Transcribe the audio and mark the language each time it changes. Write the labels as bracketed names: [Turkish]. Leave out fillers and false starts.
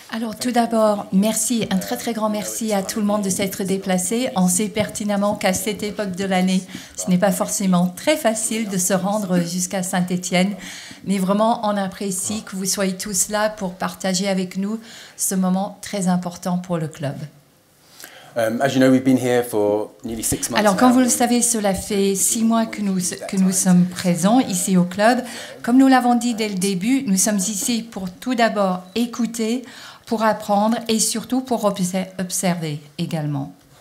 [French] Alors tout d'abord, merci, un très très grand merci à tout le monde de s'être déplacé. On sait pertinemment qu'à cette époque de l'année, ce n'est pas forcément très facile de se rendre jusqu'à Saint-Étienne, mais vraiment on apprécie que vous soyez tous là pour partager avec nous ce moment très important pour le club. [English] as you know, we've been here for nearly 6 months. [French] Alors, comme [English] now. [French] vous le savez, cela fait 6 mois que nous sommes présents ici au club. Comme nous l'avons dit dès le début, nous sommes ici pour tout d'abord écouter, pour apprendre et surtout pour observer également.